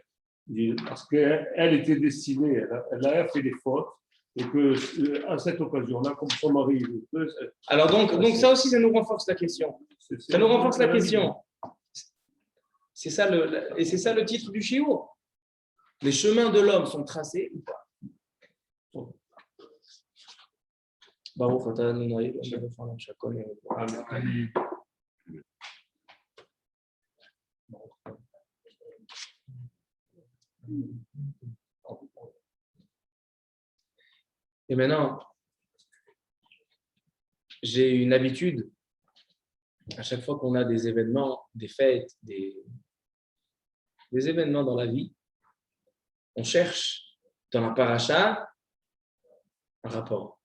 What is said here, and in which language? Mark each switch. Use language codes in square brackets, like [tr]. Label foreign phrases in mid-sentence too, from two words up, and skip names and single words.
[fr] Parce qu'elle était destinée, elle a fait des fautes, et qu'à cette occasion-là, comme son mari. Alors donc ça aussi, ça nous renforce la question. Ça nous renforce la question. C'est ça le titre du shiur. Les chemins de l'homme sont tracés ou pas? [he] ברוך אתה אדוני אלוהינו מלך הכל נהיה. [fr] Et maintenant, j'ai une habitude, à chaque fois qu'on a des événements, des fêtes, des événements dans la vie, on cherche dans la paracha un rapport.